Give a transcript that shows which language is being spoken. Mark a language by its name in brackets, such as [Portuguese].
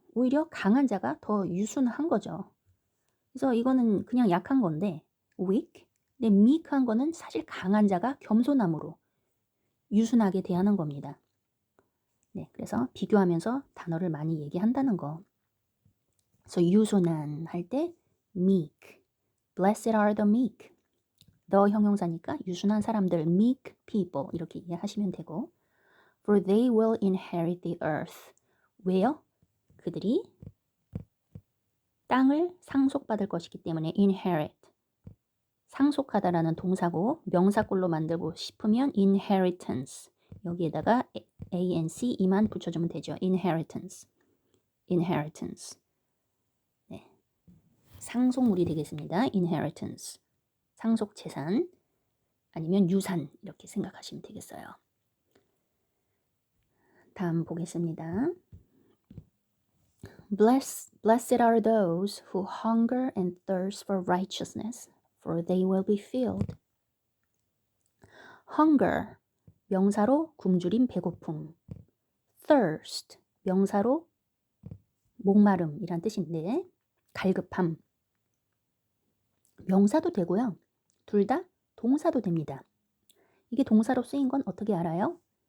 [Korean] 오히려 강한 자가 더 유순한 거죠. 그래서 이거는 그냥 약한 건데 weak. 근데 meek한 거는 사실 강한 자가 겸손함으로 유순하게 대하는 겁니다. 네, 그래서 비교하면서 단어를 많이 얘기한다는 거. 그래서 유순한 할 때 meek. [English] Blessed are the meek. [Korean] the 형용사니까 유순한 사람들 meek people 이렇게 이해하시면 되고 [English] For they will inherit the earth. [Korean] 왜요? 그들이 땅을 상속받을 것이기 때문에 inherit. 상속하다라는 동사고 명사꼴로 만들고 싶으면 inheritance. 여기에다가 ance만 붙여주면 되죠. inheritance. inheritance. 네. 상속물이 되겠습니다. inheritance. 상속 재산 아니면 유산 이렇게 생각하시면 되겠어요. 다음 보겠습니다. [English] Blessed are those who hunger and thirst for righteousness, for they will be filled. [Korean] Hunger, 명사로 굶주림, 배고픔. Thirst, 명사로 목마름이란 뜻인데 갈급함. 명사도 되고요. 둘 다 동사도 됩니다. 이게 동사로 쓰인 건 어떻게 알아요?